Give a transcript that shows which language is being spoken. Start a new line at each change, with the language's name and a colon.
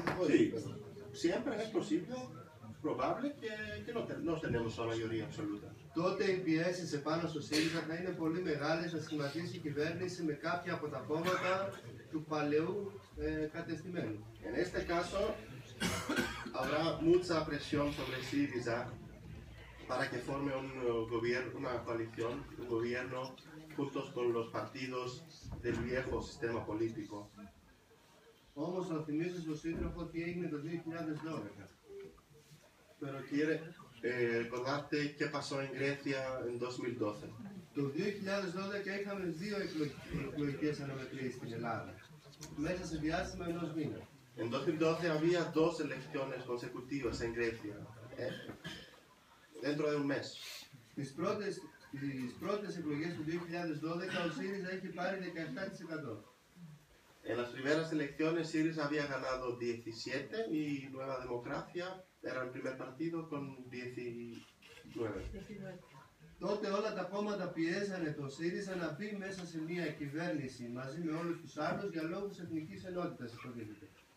Spanish: Sí, siempre es posible, probable que no tenemos la mayoría absoluta.
Greek: Τότε οι πιέσεις επάνω στο ΣΥΡΙΖΑ θα είναι πολύ μεγάλες να σχηματίσει η κυβέρνηση με κάποια από τα κόμματα του παλαιού κατεστημένου.
Spanish: En este caso, habrá mucha presión sobre Syriza para que forme una coalición, un gobierno, juntos con los partidos del viejo sistema político.
Greek: Όμως να θυμίσω στον σύντροφο τι έγινε το 2012.
Spanish: Pero quiere recordarte qué pasó en Grecia en 2012.
Greek: Το 2012 είχαμε 2 εκλογικές αναμετρήσεις στην Ελλάδα. μέσα σε διάστημα ενός μήνα.
Spanish: En 2012 había 2 elecciones consecutivas en Grecia, dentro de un mes.
Greek: Τις πρώτες εκλογές του 2012 ο ΣΥΡΙΖΑ είχε πάρει 17%.
Spanish: En las primeras elecciones Syriza había ganado 17 y Nueva Democracia era el primer partido con 19.
Greek: Τότε όλα τα κόμματα πιέζανε τον ΣΥΡΙΖΑ να μπει μέσα σε μια κυβέρνηση μαζί με όλους τους άλλους για λόγους εθνικής ενότητας, υποτίθεται.